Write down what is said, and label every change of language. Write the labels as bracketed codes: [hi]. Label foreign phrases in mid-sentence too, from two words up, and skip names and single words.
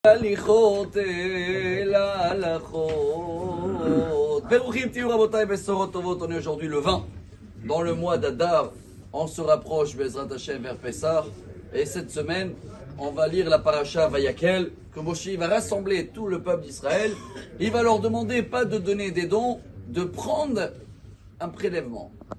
[he] הליכות אל ההלכות. ברוכים תהיו רבותי בשורות טובות. [fr] On est aujourd'hui le 20 dans le mois d'Adar. On se rapproche [he] בעזרת השם [fr] vers Pessah. Et cette semaine, on va lire la paracha Vayakel, que Moshe va rassembler tout le peuple d'Israël. Il va leur demander pas de donner des dons, de prendre un prélèvement.